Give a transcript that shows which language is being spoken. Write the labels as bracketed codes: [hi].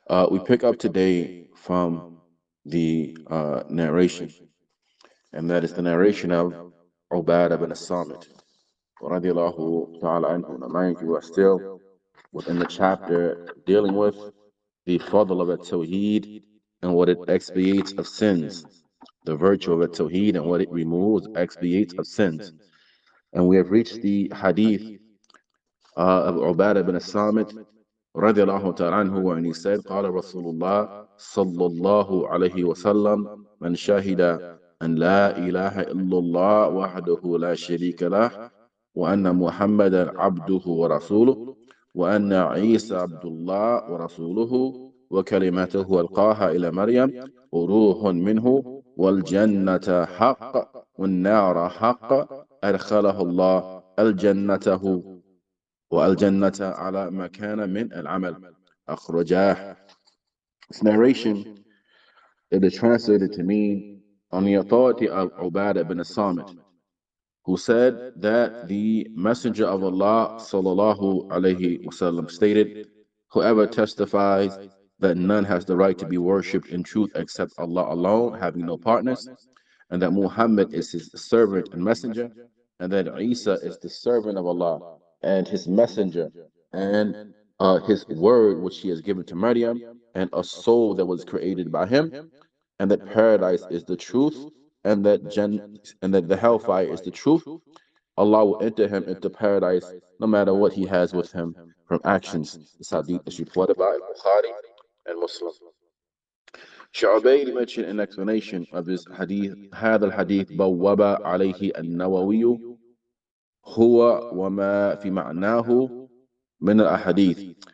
[en] We pick up today from the narration, and that is the narration of Ubaid ibn as-Samit, radiallahu ta'ala anhu. Now, mind you, we are still within the chapter dealing with the fadl of At-Tawhīd and what it expiates of sins, the virtue of At-Tawhīd and what it removes, expiates of sins. And we have reached the hadith of Ubaid ibn as-Samit, radiallahu ta'ala anhu, and he said, [ar] قال رسول الله صلى الله عليه وسلم من شهد أن لا إله إلا الله وحده لا شريك له وأن محمدا عبده ورسوله وأن عيسى عبد الله ورسوله وكلمته ألقاها إلى مريم وروح منه والجنة حق والنار حق أدخله الله الجنة والجنة على ما كان من العمل أخرجاه. [en] This narration, it is translated to mean on the authority of Ubaid ibn as-Samit, who said that the Messenger of Allah sallallahu alaihi wasallam stated, "Whoever testifies that none has the right to be worshipped in truth except Allah alone, having no partners, and that Muhammad is his servant and messenger, and that Isa is the servant of Allah and his messenger, and his word which he has given to Maryam, and a soul that was created by him, and that paradise is the truth, and that the hellfire is the truth. Allah will enter him into paradise no matter what he has with him from actions." This hadith is reported by Bukhari and Muslim. Shaykh mentioned in explanation of his hadith, [ar] هذا الحديث بوب عليه النووي هو وما في معناه من الأحاديث.